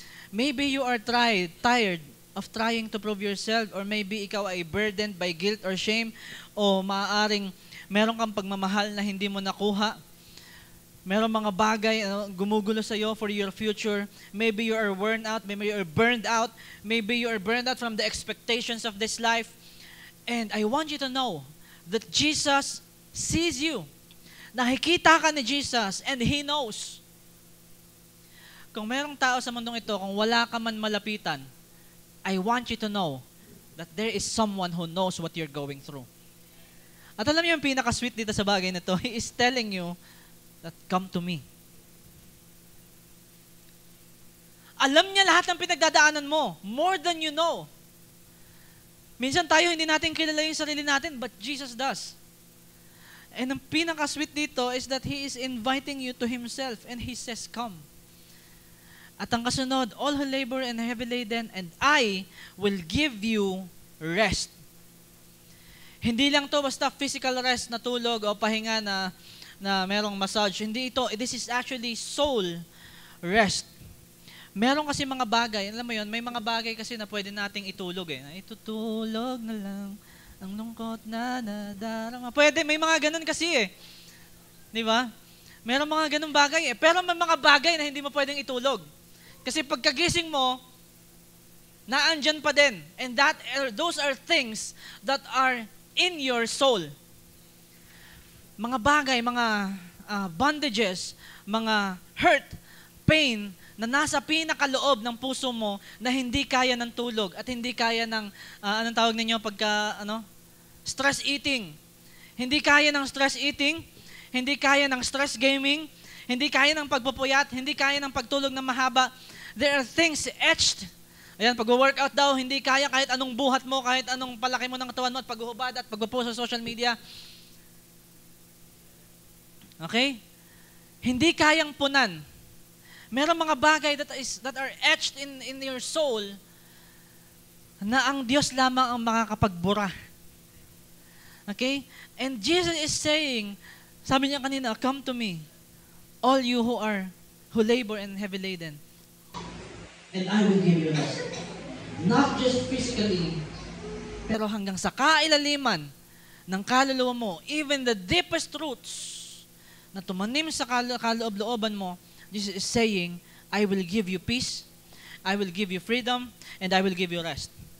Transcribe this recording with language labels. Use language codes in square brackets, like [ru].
[en] Maybe you are tired of trying to prove yourself, or maybe [tl] ikaw ay [en] burdened by guilt or shame, [tl] o maaaring meron kang pagmamahal na hindi mo nakuha. Meron mga bagay gumugulo sa iyo [en] for your future. Maybe you are worn out. Maybe you are burned out. Maybe you are burned out from the expectations of this life. And I want you to know that Jesus sees you. [tl] Nakikita ka ni Jesus [en] and He knows. [tl] Kung merong tao sa mundong ito, kung wala ka man malapitan, [en] I want you to know that there is someone who knows what you're going through. [tl] At alam niyo yung pinaka-sweet dito sa bagay na to, [en] He is telling you that come to me. [tl] Alam niya lahat ng pinagdadaanan mo, [en] more than you know. [tl] Minsan tayo hindi natin kilala yung sarili natin, [en] but Jesus does. And [tl] ang pinaka-sweet dito [en] is that He is inviting you to Himself and He says, come. [tl] At ang kasunod, [en] all who labor and heavy laden, and I will give you rest. [tl] Hindi lang to basta physical rest na tulog o pahinga na merong massage. Hindi ito. [en] This is actually soul rest. [tl] Meron kasi mga bagay, alam mo yun, may mga bagay kasi na pwede nating itulog eh. Itutulog na lang ang lungkot na nadarama. Pwede, may mga ganun kasi eh. Di ba? Meron mga ganun bagay eh. Pero may mga bagay na hindi mo pwedeng itulog. Kasi pagkagising mo, naandyan pa din. [en] And those are things that are in your soul. [tl] Mga bagay, mga bondages, mga hurt, pain, na nasa pinakaloob ng puso mo na hindi kaya ng tulog at hindi kaya ng, anong tawag ninyo pagka, stress eating. Hindi kaya ng stress eating, hindi kaya ng stress gaming, hindi kaya ng pagpupuyat, hindi kaya ng pagtulog na mahaba. [en] There are things etched. [tl] Ayan, pag-workout daw, hindi kaya kahit anong buhat mo, kahit anong palaki mo ng katawan mo at paghuhubad at pagpo-post sa social media. Okay? Hindi kayang punan. Merong mga bagay [en] that are etched in your soul [tl] na ang Diyos lamang ang makakapagbura. Okay? [en] And Jesus is saying, [tl] sabi niya kanina, [en] come to me, all you who labor and heavy laden. And I will give you rest. Not just physically, [tl] pero hanggang sa kailaliman ng kaluluwa mo, [en] even the deepest roots [tl] na tumanim sa kaloob-looban mo, [en] Jesus is saying, I will give you peace, I will give you freedom, and I will give you rest.